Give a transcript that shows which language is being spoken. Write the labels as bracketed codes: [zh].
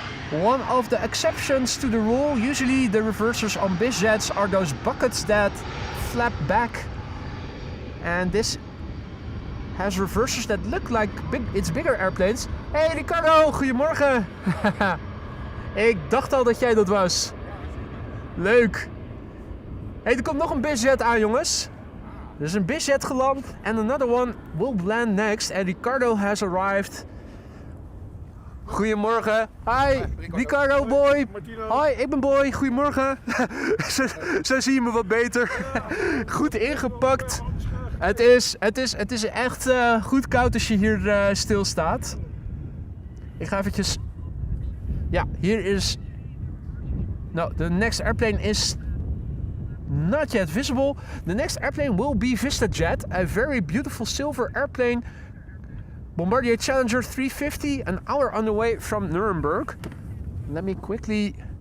[en] One of the exceptions to the rule, usually the reversers on BizJets are those buckets that flap back. And this has reversers that look like it's bigger airplanes. [nl] Hey Ricardo, goedemorgen. Ik dacht al dat jij dat was. Leuk. Hey, er komt nog een BizJet aan, jongens. Er is een BizJet geland [en] and another one will land next. And Ricardo has arrived Goedemorgen. [nl] Hi, Ricardo boy. Hoi, ik ben boy. Goedemorgen. Zo zie je me wat beter. Goed ingepakt. Het is echt goed koud als je hier stilstaat. Ik ga eventjes... Ja, hier is... [en] Nou, the next airplane is not yet visible. The next airplane will be VistaJet, a very beautiful silver airplane. Bombardier Challenger 350, an hour on the way from Nuremberg. Let me quickly...